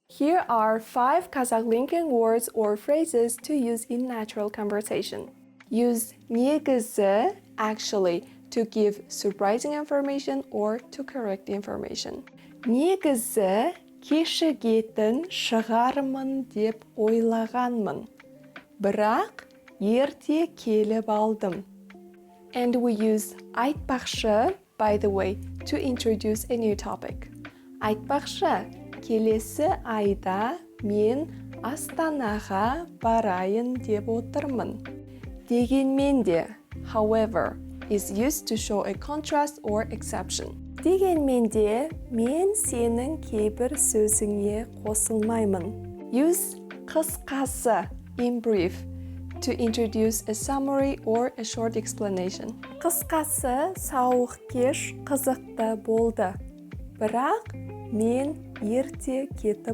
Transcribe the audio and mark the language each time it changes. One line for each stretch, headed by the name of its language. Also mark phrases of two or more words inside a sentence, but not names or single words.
English: Here are 5 Kazakh linking words or phrases to use in natural conversation. Use негізі, actually, to give surprising information or to correct information.
Kazakh: негізі кешігетін шығармын деп ойлағанмын, бірақ ерте келіп алдым.
English: And we use айтпақшы, by the way, to introduce a new topic.
Kazakh: Айтпақшы, келесі айда мен Астанаға барайын деп отырмын. Дегенмен де,
English: however, is used to show a contrast or exception.
Kazakh: Дегенмен де, мен сенің кейбір сөзіңе қосылмаймын.
English: Use қысқасы, in brief, to introduce a summary or a short explanation.
Kazakh: Қысқасы, сауық кеш қызықты болды. Бірақ мен ерте кетіп